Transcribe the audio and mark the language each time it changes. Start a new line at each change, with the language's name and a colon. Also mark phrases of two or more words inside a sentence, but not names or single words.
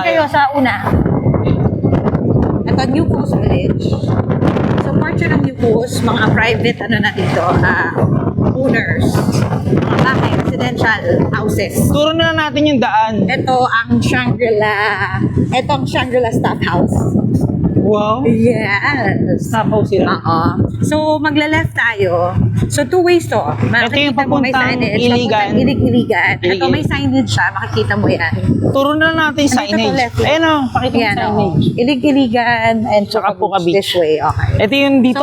Filipino: kayo sa una. Ito, New Coast Village. So, part yun ng New Coast, mga private, na dito, owners, mga bahay,
English: residential houses.
Filipino: Turo na lang natin yung daan. Ito ang Shangri-La Staff House. Wow. Yes. Stop house sila. Oo. So, magla-left tayo. So, 2
English: ways to.
Filipino: Ito yung Makikita mo may papuntang signage. Iligan. Papuntang Iligan. Ito, Ilig-ilig. may signage siya. Makikita mo yan. Turo na lang natin yung Andito to signage. left. Ayun o, pakita mo Yan, yung oo. signage. Ilig-iligan and Tsaka Puka Puka Beach.
English: This way, okay.
Filipino: Ito yung dito